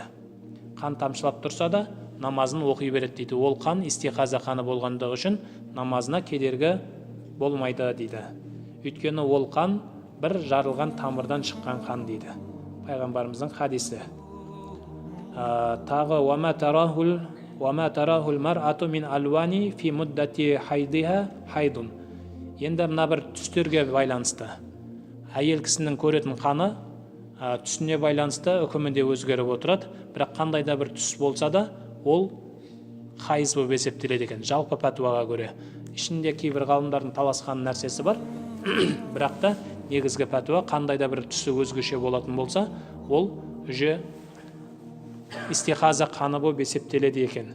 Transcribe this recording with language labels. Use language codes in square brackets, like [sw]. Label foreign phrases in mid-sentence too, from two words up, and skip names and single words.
[kk] Қан тамшылап тұрса да намазын оқи береді дейді. Ол қан истихаза қаны болғандығы үшін намазына кедергі болмайды дейді. Өйткені ол қан бір жарылған тамырдан шыққан қан дейді. Пайғамбарымыздың хадисі. Тағы [ar] وَمَا تَرَاهُ الْمَرْأَةُ مِنْ أَلْوَانِ فِي مُدَّةِ حَيْضِهَا حَيْضٌ. [kk] Енді мына бір түстерге байланысты. Әйел кісінің көретін қаны түсіне байланысты үкімінде өзгеріп отырады. Бірақ қандай да бір түс болса да, ол хайыз болып есептеледі екен. Жалпы пәтуаға көре. Ішінде кейбір ғалымдардың таласқан нәрсесі бар. Бірақ та негізгі пәтуа қандай да бір түсі өзгеше болатын болса, ол уже истихаза қаны болып есептеледі екен.